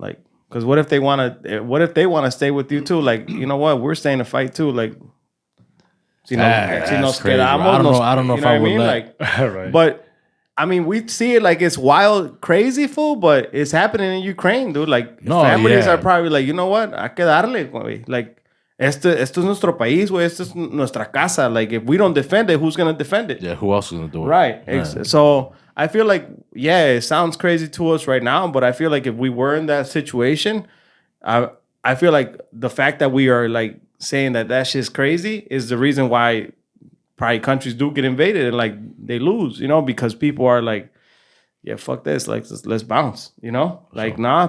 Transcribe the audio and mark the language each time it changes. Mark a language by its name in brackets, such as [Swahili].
[English] Like, because what if they want to stay with you too? Like, you know what? We're staying to fight too. Like, that's crazy, I don't know if I would let. Right. But I mean, we see it like it's wild, crazy, fool. But it's happening in Ukraine, dude. Like families are probably like, you know what? [Spanish] Hay que darle, güey. Like, esto es nuestro país, güey. Esto es nuestra casa. [English] Like, if we don't defend it, who's gonna defend it? Yeah, who else is gonna do it? Right. So I feel like, yeah, it sounds crazy to us right now, but I feel like if we were in that situation, I feel like the fact that we are like saying that shit's crazy is the reason why probably countries do get invaded and like they lose, because people are like, yeah, fuck this, like let's bounce, like sure.